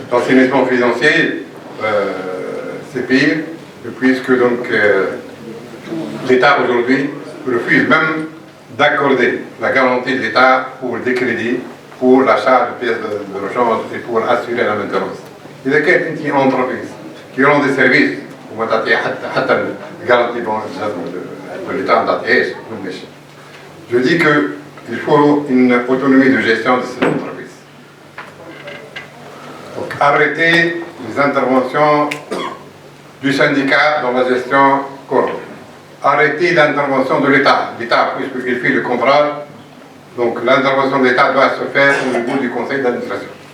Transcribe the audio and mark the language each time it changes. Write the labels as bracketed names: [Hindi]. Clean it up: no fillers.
[French] L'assainissement financier, c'est pire, puisque donc, l'État aujourd'hui refuse même d'accorder la garantie de l'État pour des crédits, pour l'achat de pièces de rechange et pour assurer la maintenance. [Arabic] إذا كانت أنت [French] entreprise qui rend des services [Arabic] وما تعطيها حتى الجارانتي [French] de l'État [Arabic] ما تعطيهاش ماشي. [French] Je dis qu'il faut une autonomie de gestion de ces entreprises. Donc arrêter les interventions du syndicat dans la gestion corps. Arrêter l'intervention de l'État. L'État, puisqu'il fait le contrat, donc l'intervention de l'État doit se faire au niveau du conseil d'administration.